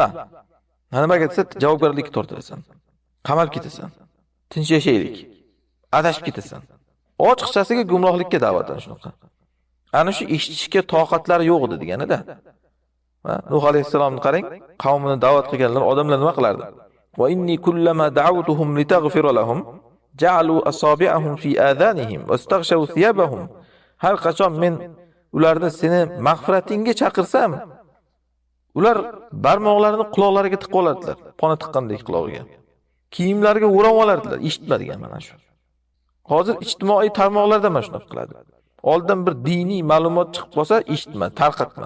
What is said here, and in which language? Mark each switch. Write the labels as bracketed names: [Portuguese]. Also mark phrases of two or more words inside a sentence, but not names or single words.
[Uzbek] Nimaga desa, javobgarlikka tortilasan. Qamalib ketasan. Tinch yashaylik. Adashib ketasan. Ochiqchasiga gumrohlikka da'vatdan shunaqa. Ana shu eshitishga toqatlari yo'q edi deganida. Nuh alayhisalomni qarang, qavmini da'vat qilganlar odamlar nima qilardi? [Arabic] وإني كلما دعوتهم لتغفر لهم جعلوا أصابعهم في آذانهم واستغشوا ثيابهم. [Uzbek] Har qachon men ularni seni mag'firatingga chaqirsam, ular barmoqlarini quloqlariga tiqib oladilar, pona tiqqandek quloqiga. Kiyimlariga o'rab olardilar, eshitmadigan mana shu. Hozir ijtimoiy tarmoqlarda mana shunaqa qiladi. Oldin bir diniy ma'lumot chiqib qolsa, eshitma, tarqatma.